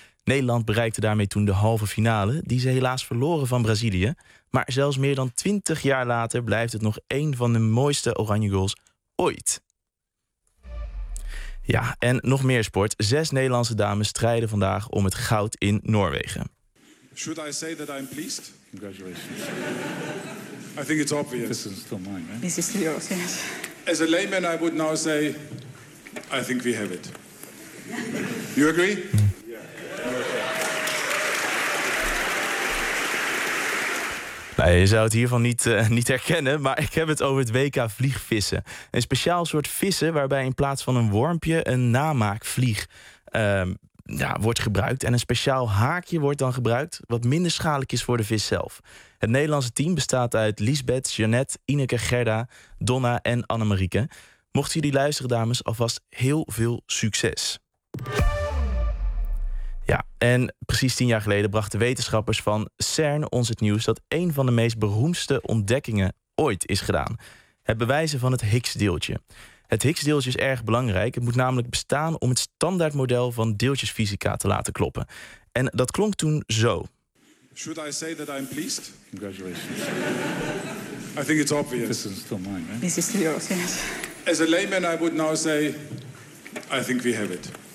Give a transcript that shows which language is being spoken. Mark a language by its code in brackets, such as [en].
[nl] Nederland bereikte daarmee toen de halve finale, die ze helaas verloren van Brazilië. Maar zelfs meer dan 20 jaar later blijft het nog één van de mooiste oranje goals ooit. Ja, en nog meer sport. 6 Nederlandse dames strijden vandaag om het goud in Noorwegen. [en] Should I say that I'm pleased? Congratulations. I think it's obvious. This is still mine, right? This is still yours, yes. As a layman, I would now say, I think we have it. You agree? [nl] Nou, je zou het hiervan niet herkennen, maar ik heb het over het WK vliegvissen. Een speciaal soort vissen waarbij in plaats van een wormpje een namaakvlieg wordt gebruikt. En een speciaal haakje wordt dan gebruikt wat minder schadelijk is voor de vis zelf. Het Nederlandse team bestaat uit Lisbeth, Jeannette, Ineke, Gerda, Donna en Annemarieke. Mochten jullie luisteren, dames, alvast heel veel succes. Ja, en precies 10 jaar geleden brachten wetenschappers van CERN ons het nieuws dat een van de meest beroemdste ontdekkingen ooit is gedaan. Het bewijzen van het Higgsdeeltje. Het Higgsdeeltje is erg belangrijk. Het moet namelijk bestaan om het standaardmodel van deeltjesfysica te laten kloppen. En dat klonk toen zo. [en] Should I say that I'm pleased? Congratulations. I think it's obvious. This is still mine, right? This is still yours, yes. As a layman, I would now say, I think we have it.